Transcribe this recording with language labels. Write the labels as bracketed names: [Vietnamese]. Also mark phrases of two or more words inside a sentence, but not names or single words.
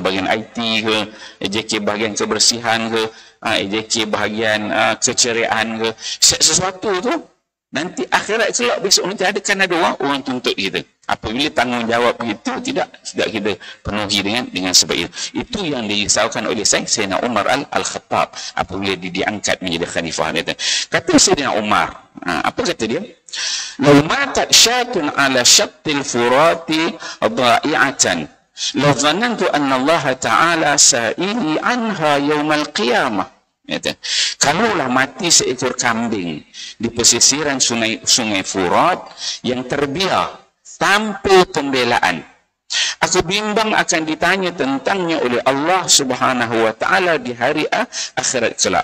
[Malay] Bahagian IT ke, AJK bahagian kebersihan ke, AJK bahagian keceriaan ke, sesuatu tu nanti akhirat kelak besok nanti ada orang tuntut kita. Apabila tanggungjawab itu tidak kita penuhi dengan sebab itu. Itu yang dirisaukan oleh Sayyidina Umar Al-Khattab apabila diangkat menjadi khalifah. Kata Sayyidina Umar, apa kata dia? [Arabic] "لو ماتت شاة على شط الفرات ضائعة لظننت أن الله تعالى سائلي عنها يوم القيامة." [Malay] Kalaulah mati seekor kambing di pesisiran sungai Furat yang terbiar tanpa pembelaan, aku bimbang akan ditanya tentangnya oleh [Arabic] الله سبحانه وتعالى [Malay] di hari akhirat kelak.